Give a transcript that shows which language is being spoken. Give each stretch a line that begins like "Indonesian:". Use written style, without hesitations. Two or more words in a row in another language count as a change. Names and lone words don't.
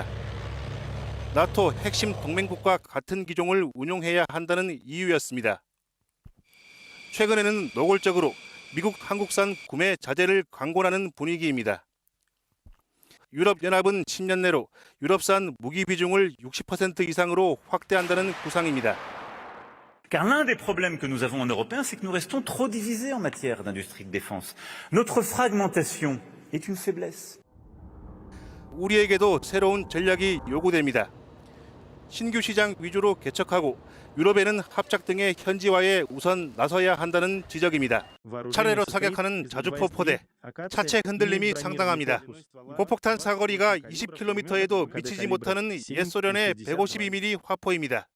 Korean: 나토 핵심 동맹국과 같은 기종을 운용해야 한다는 이유였습니다. 최근에는 노골적으로 미국 한국산 구매 자제를 광고하는 분위기입니다. 유럽연합은 10년 내로 유럽산 무기 비중을 60% 이상으로 확대한다는 구상입니다.
French: Car l'un des problèmes que nous avons en Européens, c'est que nous restons trop divisés en matière d'industrie de défense. Notre fragmentation est une faiblesse.
Korean: 우리에게도 새로운 전략이 요구됩니다. 신규 시장 위주로 개척하고 유럽에는 합작 등의 현지화에 우선 나서야 한다는 지적입니다. 차례로 사격하는 자주포 포대, 차체 흔들림이 상당합니다. 고폭탄 사거리가 20km에도 미치지 못하는 옛 소련의 152mm 화포입니다.